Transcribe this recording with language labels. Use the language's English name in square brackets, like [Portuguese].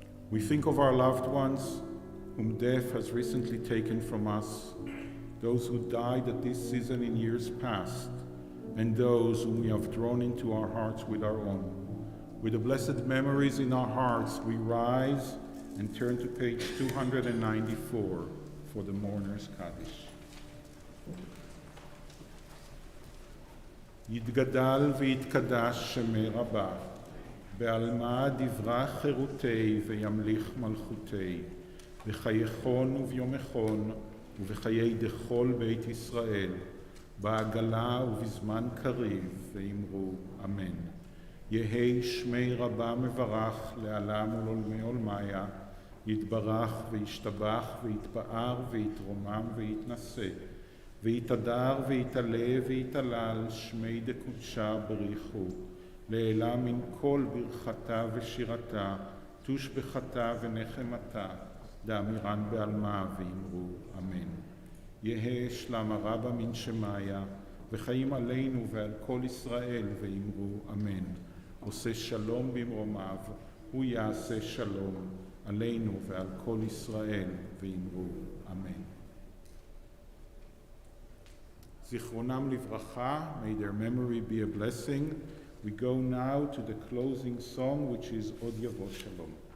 [English] We think of our loved ones whom death has recently taken from us, those who died at this season in years past, and those whom we have drawn into our hearts with our own. With the blessed memories in our hearts, we rise and turn to page 294 for the Mourner's Kaddish. [Aramaic] יתגדל ויתקדש שמי רבה, בעלמא דברה חירותי וימליך מלכותי, בחייכון וביומכון ובחיי דכל בית ישראל, בעגלה ובזמן קריב, ואמרו אמן. יהי שמי רבה מברך לעלם ולעולמי עולמיה, יתברך וישתבח ויתפאר ויתרומם ויתנשא, ויתהדר ויתעלה ויתהלל שמי דקודשה בריחו, לעילה מן כל ברכתה ושירתה, תושבחתה ונחמתה, דאמירן בעלמה ואמרו אמן. יהא שלמה רבה מן שמיה, וחיים עלינו ועל כל ישראל ואמרו אמן. [Hebrew] עושה שלום במרומיו, הוא יעשה שלום עלינו ועל כל ישראל ואמרו אמן. זיכרונם לברכה, [English] may their memory be a blessing. We go now to the closing song, which is Od Yavo Shalom.